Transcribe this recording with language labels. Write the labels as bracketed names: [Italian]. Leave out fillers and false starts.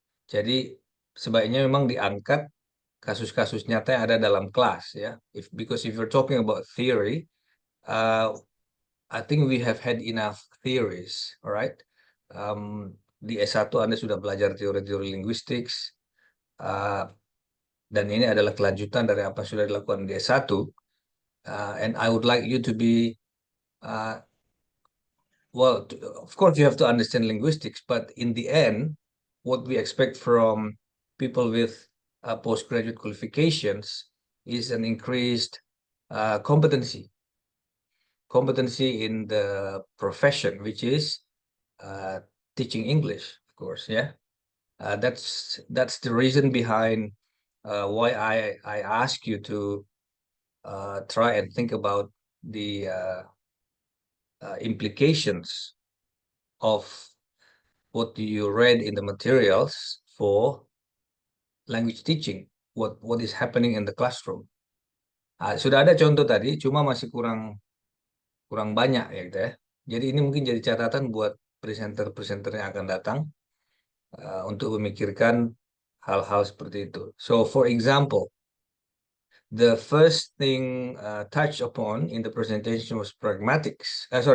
[Indonesian] Jadi sebaiknya memang diangkat kasus-kasus nyata yang ada dalam kelas ya. [English] Because if you're talking about theory, I think we have had enough theories, alright? [Indonesian] Di S1 Anda sudah belajar teori-teori linguistics, dan ini adalah kelanjutan dari apa yang sudah dilakukan di S1. [English] And I would like you to be, well, of course you have to understand linguistics, but in the end, what we expect from people with postgraduate qualifications is an increased competency in the profession, which is teaching English, of course. Yeah, that's the reason behind why I ask you to try and think about the implications of what you read in the materials for language teaching. What is happening in the classroom. [Indonesian] Sudah ada contoh tadi, cuma masih kurang banyak ya gitu ya. Jadi ini mungkin jadi catatan buat presenter-presenter yang akan datang untuk memikirkan hal-hal seperti itu. [English] So for example, the first thing touched upon in the presentation was semantics.